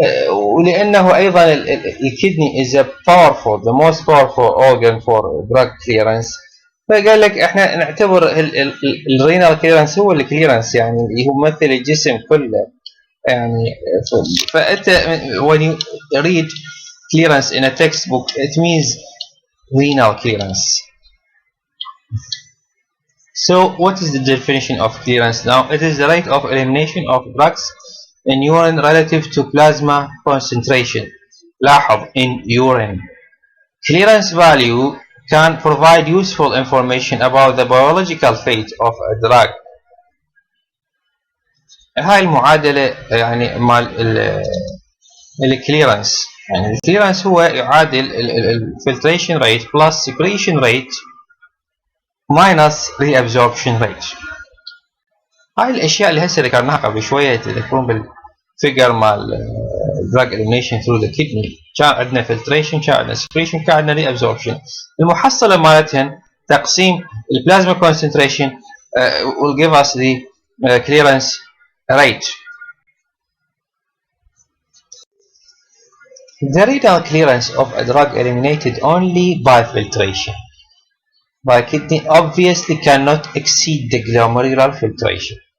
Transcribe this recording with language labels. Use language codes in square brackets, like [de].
[ar] ولأنه أيضا الكدني [en] is a powerful, the most powerful organ for drug clearance، [ar] فقال لك احنا نعتبر الرينال كليرنس هو الكليرنس، يعني يمثل الجسم كله. يعني فأنت [en] when you read clearance in a textbook it means renal clearance. So what is the definition of clearance now? It is the rate of elimination of drugs in urine relative to plasma concentration. [ar] لاحظ [en] in urine. Clearance value can provide useful information about the biological fate of a drug. [ar] هاي المعادلة يعني مال الكليرنس، يعني الكليرنس هو يعادل الفلتريشن ريت [en] plus secretion rate minus reabsorption rate. [ar] هاي الأشياء اللي هسه ذكرناها قبل شوية تذكرون بالفيجر مال [en] drug elimination through the kidney، [ar] كان عندنا filtration، كان عندنا secretion، كان عندنا reabsorption. المحصلة مالتهن تقسيم البلازما [en] concentration will give us the clearance rate. The renal clearance of a drug eliminated only by filtration by kidney obviously cannot exceed the glomerular filtration.